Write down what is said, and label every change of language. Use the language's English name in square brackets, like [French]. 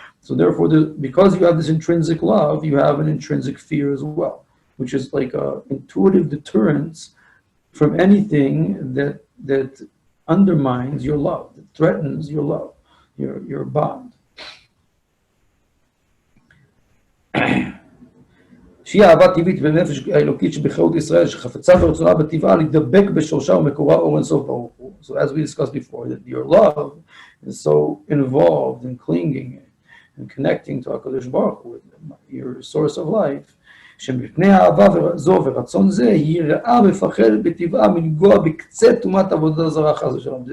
[English] So therefore, because you have this intrinsic love, you have an intrinsic fear as well, which is like an intuitive deterrence from anything that undermines your love, that threatens your love, your bond. [Hebrew] שהיא אהבה טבעית בנפש האלוקית שבחירות ישראל, שחפצה ורצונה בטבעה להידבק בשורשה ומקורה אור אינסוף ברוך הוא. [English] So as we discussed before, that your love is so involved in clinging and connecting to HaKadosh Baruch Hu, your source of life, [Hebrew] שמפני האהבה זו ורצון זה, היא רעה מפחדת בטבעה מלגוע בקצה טומאת עבודה זרה חס ושלום.